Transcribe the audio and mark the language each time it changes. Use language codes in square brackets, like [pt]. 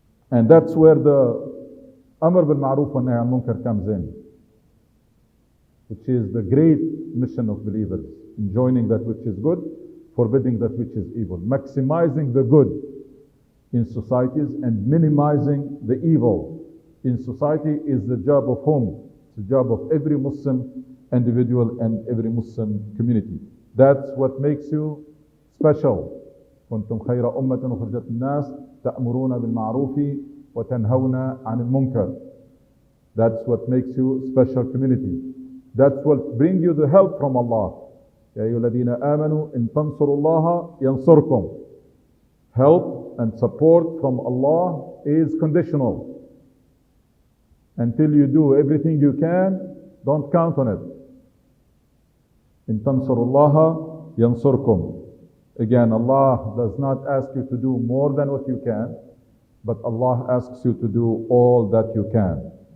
[en] And that's where the Amr bil Ma'ruf wa Nahy al Munkar comes in, which is the great mission of believers, enjoining that which is good, forbidding that which is evil, maximizing the good in societies and minimizing the evil in society is the job of whom? It's the job of every Muslim individual and every Muslim community. That's what makes you special. [ar] كنتم خير أمة أخرجت الناس تأمرون بالمعروف وتنهون عن المنكر. [en] That's what makes you special community. That's what brings you the help from Allah. [ar] يا أيها الذين آمنوا إن تنصروا الله ينصركم. [en] Help and support from Allah is conditional. Until you do everything you can, don't count on it. [ar] إن تنصروا الله ينصركم. [en] Again, Allah does not ask you to do more than what you can, but Allah asks you to do all that you can.